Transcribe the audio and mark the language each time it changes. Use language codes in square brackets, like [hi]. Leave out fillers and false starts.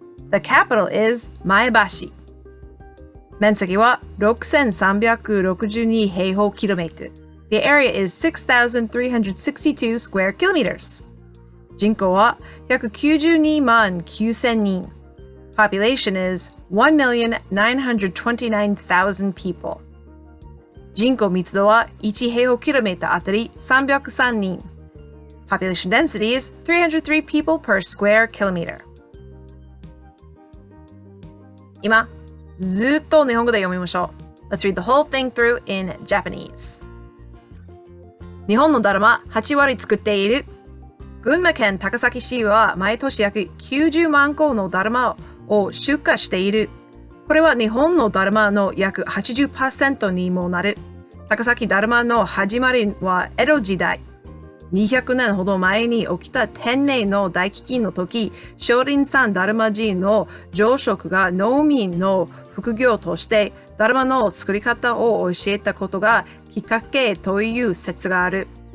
[en] The capital is 前橋。 [ja] 面積は6362平方キロメートル。 [en] The area is 6,362 square kilometers. [ja] 人口は192万9000人。 [en] Population is 1,929,000 people. [ja] 人口密度は1平方キロメートルあたり303人。 [en] Population density is 303 people per square kilometer. [ja] 今、ずっと日本語で読みましょう。 [en] Let's read the whole thing through in Japanese. [ja] 日本のだるま8割作っている。群馬県高崎市は毎年約90万個のだるまを出荷している。これは日本のだるまの約 80% にもなる。高崎だるまの始まりは江戸時代。200年ほど前に起きた天明の大飢饉の時、少林山だるま人の常食が農民の副業としてだるまの作り方を教えたことがきっかけという説がある。